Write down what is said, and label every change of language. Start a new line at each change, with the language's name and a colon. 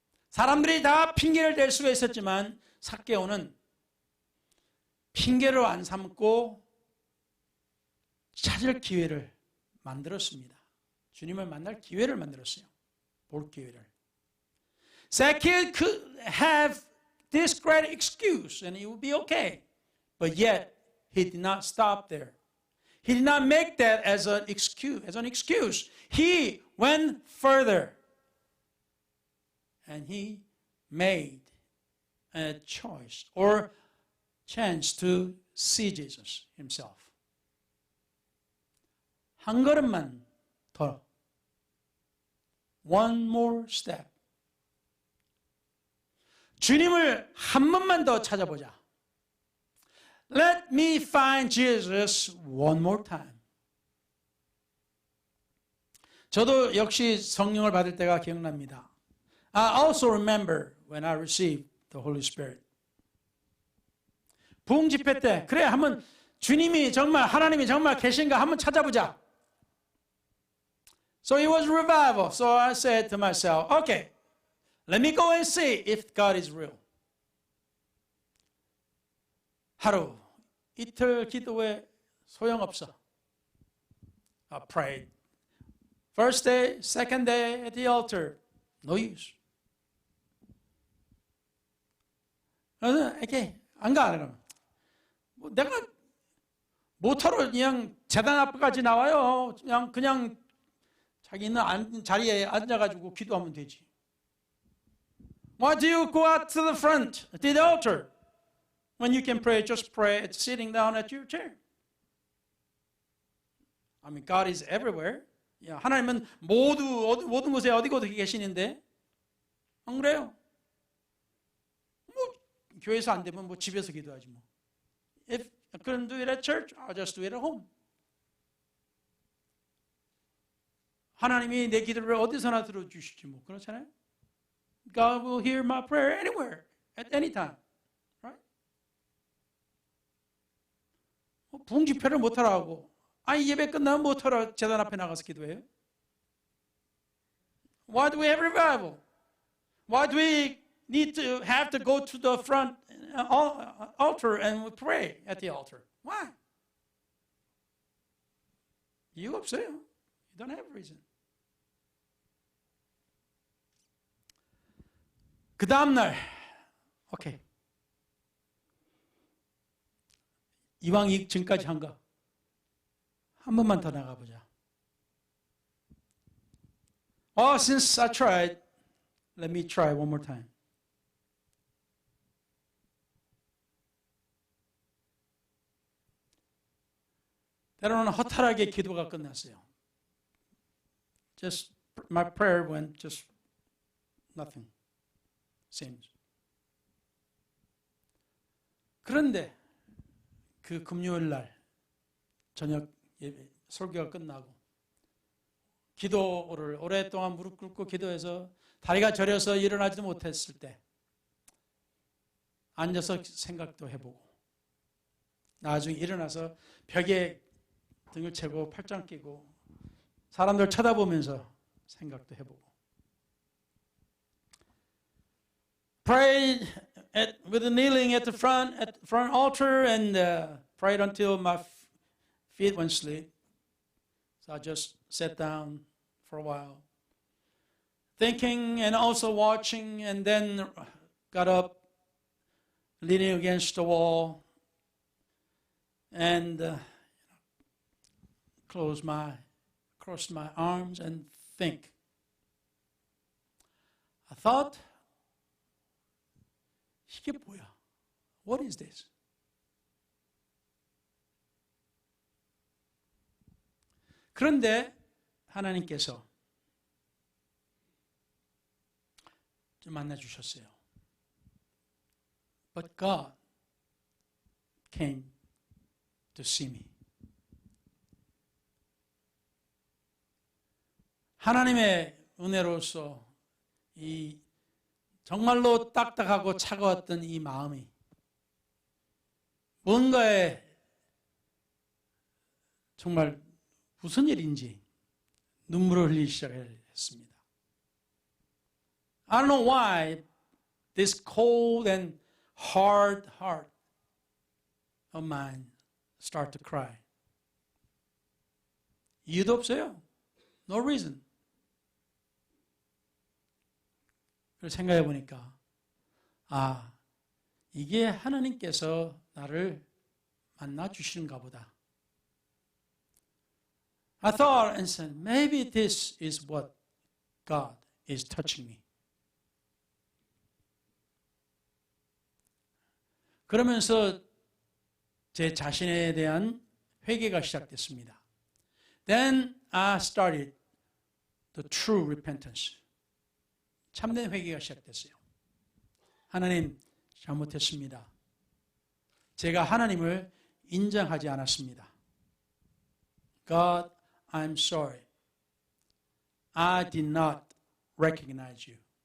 Korean: 사람들이 다 핑계를 댈 수가 있었지만 삭개오는 핑계를 안 삼고 찾을 기회를 만들었습니다. 주님을 만날 기회를 만들었어요. 볼 기회를.
English: Zacchaeus could have this great excuse and it would be okay. But yet, he did not stop there. He did not make that as an excuse. He went further. And he made a choice or chance to see Jesus himself.
Korean: 한 걸음만 더.
English: One more step.
Korean: 주님을 한 번만 더 찾아보자.
English: Let me find Jesus one more time.
Korean: 저도 역시 성령을 받을 때가 기억납니다.
English: I also remember when I received the Holy Spirit.
Korean: 부흥 집회 때 그래 한번 주님이 정말 하나님이 정말 계신가 한번 찾아보자.
English: So it was revival. So I said to myself, okay, let me go and see if God is real.
Korean: 하루, 이틀 기도에 소용없어.
English: I prayed. First day, second day at the altar. No use.
Korean: 이렇게 안 가. 뭐 내가 못하러 그냥 재단 앞까지 나와요. 그냥 자기 있는 자리에 앉아가지고 기도하면 되지.
English: Why do you go out to the front, to the altar? When you can pray, just pray sitting down at your chair. I mean, God is everywhere.
Korean: 하나님은 모든 곳에 어디 계시는데 안 그래요? 뭐 교회에서 안 되면 뭐 집에서 기도하지 뭐.
English: If I couldn't do it at church, I'll just do it at home.
Korean: 하나님이 내 기도를 어디서나 들어주시지 뭐 그렇잖아요.
English: God will hear my prayer anywhere, at any time. Right?
Korean: 부흥 집회를 못하라 하고 아니 예배 끝나면 못하러 제단 앞에 나가서 기도해요?
English: Why do we have revival? Why do we need to have to go to the front altar and we pray at the altar? Why?
Korean: 이유가 없어요.
English: You don't have a reason.
Korean: 그 다음날 오케이. 이왕 지금까지 한 거 한 번만 더 나가보자.
English: Since I tried, let me try one more time.
Korean: 때로는 허탈하게 기도가 끝났어요.
English: Just my prayer went just nothing. Seems.
Korean: 그런데 그 금요일 날 저녁 예배 설교가 끝나고 기도를 오랫동안 무릎 꿇고 기도해서 다리가 저려서 일어나지도 못했을 때 앉아서 생각도 해보고 나중에 일어나서 벽에 등을 채고 팔짱 끼고 사람들 쳐다보면서 생각도 해보고
English: prayed with kneeling at the front altar and prayed until my feet went asleep. So I just sat down for a while, thinking and also watching, and then got up, leaning against the wall, and crossed my arms and think. I thought,
Korean: 이게 뭐야?
English: What is this?
Korean: 그런데 하나님께서 좀 만나주셨어요.
English: But God came to see me.
Korean: 하나님의 은혜로서 이 정말로 딱딱하고 차가웠던 이 마음이 뭔가에 정말 무슨 일인지 눈물을 흘리기 시작했습니다.
English: I don't know why this cold and hard heart of mine start to cry.
Korean: 이유도 없어요.
English: No reason.
Korean: 그걸 생각해 보니까 이게 하나님께서 나를 만나 주시는가 보다.
English: I thought and said, maybe this is what God is touching me.
Korean: 그러면서 제 자신에 대한 회개가 시작됐습니다.
English: Then I started the true repentance.
Korean: 참된 회개가 시작됐어요. 하나님, 잘못했습니다. 제가 하나님을 인정하지 않았습니다.
English: God, I'm sorry. I did not recognize you.